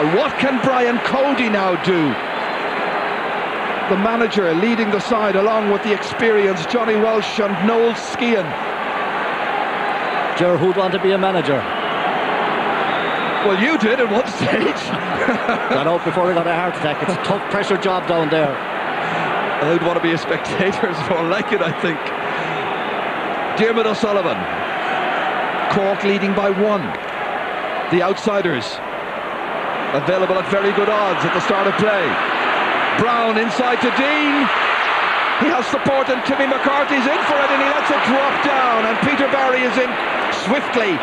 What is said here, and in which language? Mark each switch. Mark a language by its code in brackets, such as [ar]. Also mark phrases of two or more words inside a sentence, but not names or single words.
[en] What can Brian Cody now do? The manager leading the side along with the experienced Johnny Walsh and Noel Skehan. Ger, who'd want to be a manager? Well, you did at one stage. Got out before he got a heart attack. It's a tough pressure job down there. I'd want to be a spectator, it's more like it, I think. Diarmuid O'Sullivan. Cork leading by 1. The outsiders available at very good odds at the start of play. Brown inside to Dean. He has support and Timmy McCarthy's in for it and he lets it drop down and Peter Barry is in swiftly.